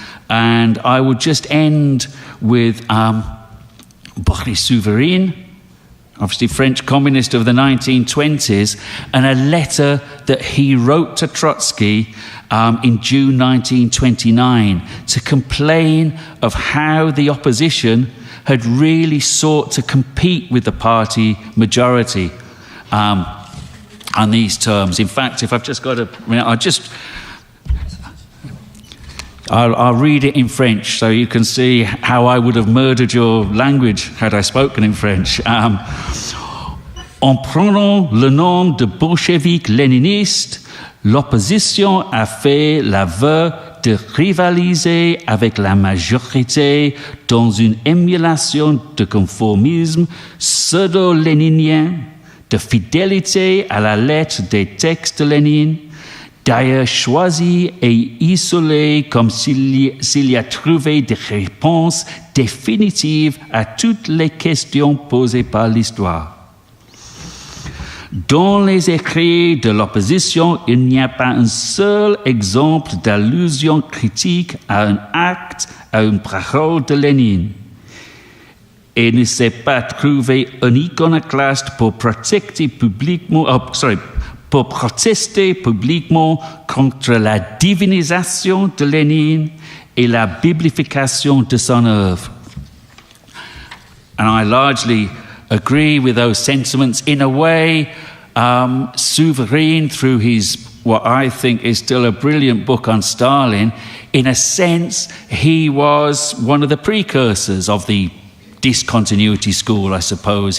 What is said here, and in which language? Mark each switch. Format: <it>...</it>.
<en>And I would just end with Boris Souvarine, obviously French communist of the 1920s, and a letter that he wrote to Trotsky in June 1929 to complain of how the opposition had really sought to compete with the party majority on these terms. In fact, if I've just got a minute, I'll read it in French so you can see how I would have murdered your language had I spoken in French.</en> <fr>En prenant le nom de bolchevique léniniste, l'opposition a fait l'aveu de rivaliser avec la majorité dans une émulation de conformisme pseudo-léninien, de fidélité à la lettre des textes de Lénine, d'ailleurs choisi et isolé comme s'il y a trouvé des réponses définitives à toutes les questions posées par l'histoire. Dans les écrits de l'opposition, il n'y a pas un seul exemple d'allusion critique à un acte, à une parole de Lénine. Et ne s'est pas trouvé un iconoclaste pour protester publiquement contre la divinisation de Lénine et la biblification de son œuvre.</fr> <en>And I largely agree with those sentiments. In a way, Souverine, through his, what I think is still a brilliant book on Stalin, in a sense, he was one of the precursors of the discontinuity school, I suppose.</en>